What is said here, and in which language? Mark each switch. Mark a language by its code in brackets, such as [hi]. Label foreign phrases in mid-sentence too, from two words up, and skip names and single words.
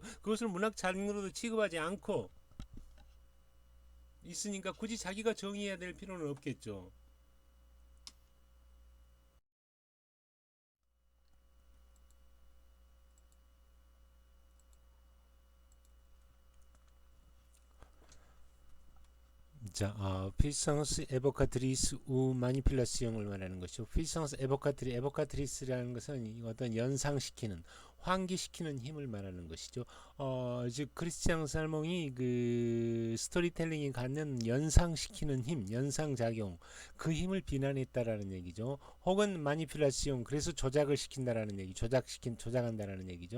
[ko] 그것을 문학 장르로도 취급하지 않고 있으니까 굳이 자기가 정의해야 될 필요는 없겠죠. 자, [fr] puissance évocatrice ou manipulation을 [ko] 말하는 것이죠. [fr] puissance évocatrice [ko] 라는 것은 어떤 연상시키는, 환기시키는 힘을 말하는 것이죠. 즉 크리스티앙 살몽이 그 스토리텔링이 갖는 연상시키는 힘, 연상작용, 그 힘을 비난했다라는 얘기죠. 혹은 마니플라시온, 그래서 조작을 시킨다라는 얘기, 조작한다라는 얘기죠.